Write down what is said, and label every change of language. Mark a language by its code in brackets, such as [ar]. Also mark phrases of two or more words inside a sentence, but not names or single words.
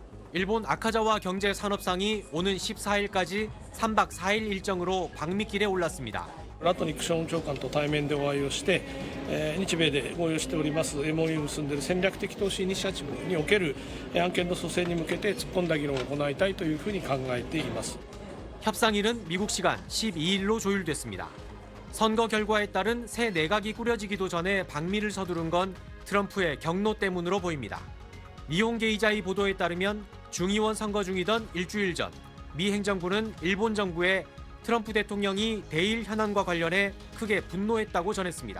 [ko] 일본 아카자와 경제산업상이 오는 14일까지 3박 4일 일정으로 방미길에 올랐습니다. [ja] ラトニック商務長官と対面でお会いをして、日米で合意をしております MOU を結んでいる戦略的投資イニシアチブにおける案件の蘇生に向けて突っ込んだ議論を行いたいというふうに考えています。 [ko] 협상일은 미국 시간 12일로 조율됐습니다. 선거 결과에 따른 새 내각이 꾸려지기도 전에 방미를 서두른 건 트럼프의 경로 때문으로 보입니다. 니혼게이자의 보도에 따르면 중의원 선거 중이던 일주일 전 미 행정부는 일본 정부에 트럼프 대통령이 대일 현안과 관련해 크게 분노했다고 전했습니다.